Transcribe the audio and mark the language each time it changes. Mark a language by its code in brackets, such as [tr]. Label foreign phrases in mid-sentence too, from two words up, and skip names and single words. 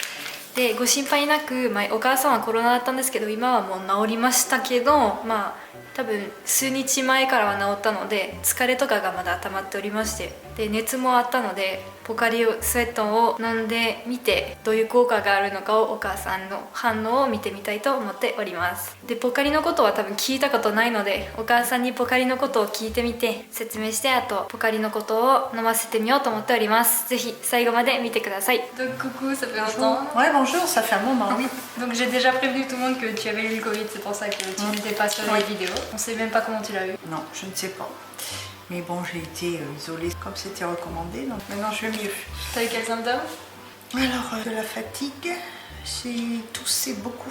[ja] で、ご心配なく、お母さんはコロナだったんですけど、今はもう治りましたけど、多分数日前からは治ったので疲れとかがまだ溜まっておりまして、で熱もあったのでポカリスエットを飲んでみてどういう効果があるのかをお母さんの反応を見てみたいと思っております。でポカリのことは多分聞いたことないので、お母さんにポカリのことを聞いてみて説明して、あとポカリのことを飲ませてみようと思っております。ぜひ最後まで見てください。 [fr] Donc coucou, ça fait longtemps. Ouais, bonjour, ça fait un moment, oui. Donc j'ai déjà prévenu tout le monde que tu avais eu le Covid, c'est pour ça que tu n'étais pas sur les vidéos. On sait même pas comment tu l'as eu. Non, je ne sais pas. Mais bon, j'ai été isolée comme c'était recommandé, donc maintenant je vais mieux. T'as eu quels symptômes? Alors, de la fatigue, c'est tousser beaucoup.